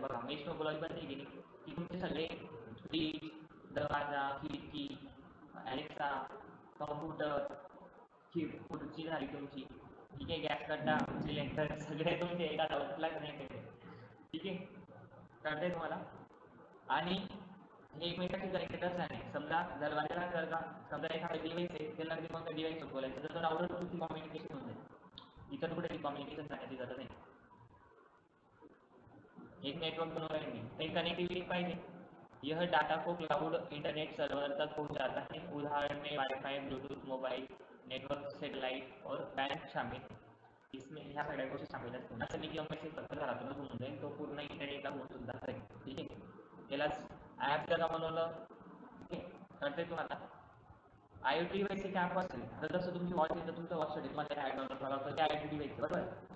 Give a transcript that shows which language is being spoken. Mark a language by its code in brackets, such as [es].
[mr] बघा mesh topology बनते की नाही, की तुमचे सगळे फ्रीज, दरवाजा, खिडकी, अलेक्सा, कॉम्प्युटर, खुर्ची झाली तुमची, ठीक आहे, गॅस कट्टा, सिलेंडर, सगळे तुमचे एका राउटरला कनेक्टेड आहे, ठीक आहे. कळतंय तुम्हाला? आणि हे एकमेकांशी कनेक्टेड असल्याने समजा दरवाजाला जर का समजा एखादा डिव्हाइस आहे, त्याला कोणता डिव्हाइस बोलायचं तर राउटर तुमची कम्युनिकेशन होऊन जाईल. इतर कुठे कम्युनिकेशन करण्याची गरज नाही. [hi] एक नेटवर्क बनवाएंगे, [mr] एक कनेक्टिविटी पाहिजे. [hi] यह डाटा को क्लाउड इंटरनेट सर्वर तक पहुंचाता है. उदाहरण में wifi, Bluetooth, mobile network, satellite और बँक शामिल. [mr] इसमें ह्या सगळ्या गोष्टी शामिल असतात. असं नाही की मेसेज फक्त घरातूनच होऊन जाईल, तो पूर्ण इंटरनेटला होऊन सुद्धा जाईल, ठीक आहे. त्यालाच ॲप जर का बनवलं, ठीक आहे, कळतंय तुम्हाला? IoT डिव्हाइस एक ॲप असेल तर जसं तुमची वॉच आहे तर तुमच्या वॉचसाठी तुम्हाला ॲप डाउनलोड करावं लागतं, त्या IoT डिव्हाइस बरोबर.